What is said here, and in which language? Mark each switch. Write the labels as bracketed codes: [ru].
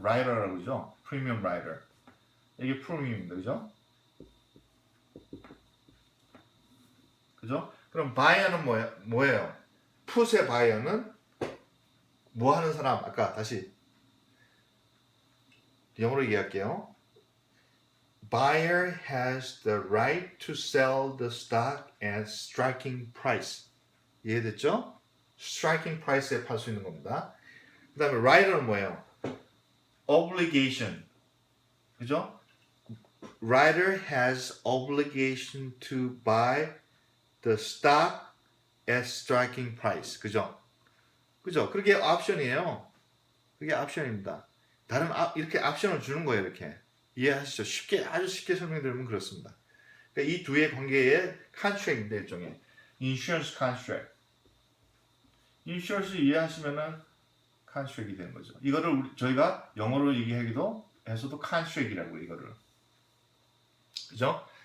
[ko] 라이더라고 그러죠. 프리미엄 라이더. 이게 프리미엄입니다. 그죠? 그죠? 그럼 바이어는 뭐예요? 풋의 바이어는 뭐 하는 사람? 아까 다시 영어로 얘기할게요. [en] Buyer has the right to sell the stock at striking price. [ko] 이해됐죠? striking price에 팔 수 있는 겁니다. 그 다음에 writer는 뭐예요? obligation. 그죠? [en] Writer has obligation to buy the stock at striking price. [ko] 그죠? 그게 옵션이에요. 그게 옵션입니다. 이렇게 옵션을 주는 거예요. 이렇게. 이해하시죠? 아주 쉽게 설명드리면 그렇습니다. 그러니까 이 두의 관계의 컨트랙인데 일종의 인슈런스 컨트랙. 인슈런스 이해하시면은 컨트랙이 되는 거죠. 이거를 저희가 영어로 얘기하기도 해서도 컨트랙이라고 이거를. 그죠?